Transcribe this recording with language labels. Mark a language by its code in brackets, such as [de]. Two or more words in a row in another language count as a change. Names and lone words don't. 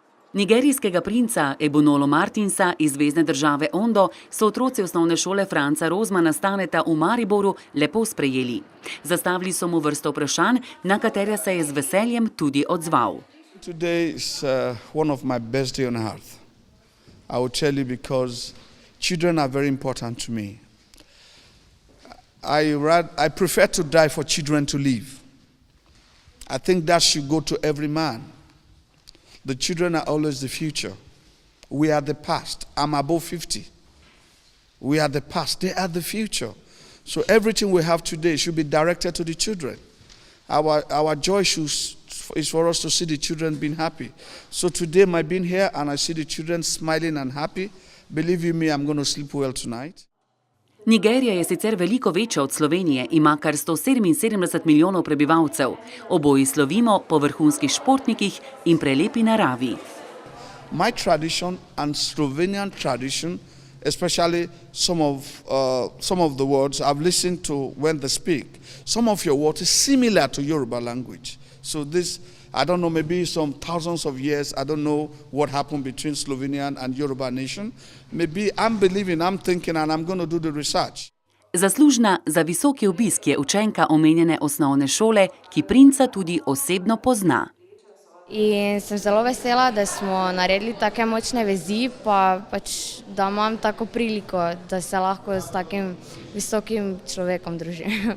[sl] Nigerijskega princa Ebonolo Martinsa iz zvezne države Ondo so otroci osnovne šole Franca Rozmana Staneta v Mariboru lepo sprejeli. Zastavili so mu vrsto vprašanj, na katere se je z veseljem tudi odzval. [en] Today is one of my best days on earth. I will tell you because children are very important to me. I prefer to die for children to live. I think that should go to every man. The children are always the future. We are the past. I'm above 50. We are the past. They are the future. So everything we have today should be directed to the children. Our joy is for us to see the children being happy. So today, my being here and I see the children smiling and happy, believe you me, I'm going to sleep well tonight. [sl] Nigerija je sicer veliko večja od Slovenije, ima kar 177 milijonov prebivalcev. Oboji slovimo po vrhunskih športnikih in prelepi naravi. [en] My tradition and Slovenian tradition, especially some of the words I've listened to when they speak, some of your words is similar to Yoruba language. So this, I don't know, maybe some thousands of years, I don't know what happened between Slovenian and Yoruba nation. Maybe I'm believing, I'm thinking, and I'm going to do the research. [sl] Zaslužna za visoki obisk je učenka omenjene osnovne šole, ki princa tudi osebno pozna. In sem zelo vesela, da smo naredili take močne vezi, pa da imam tako priliko, da se lahko s takim visokim človekom družim.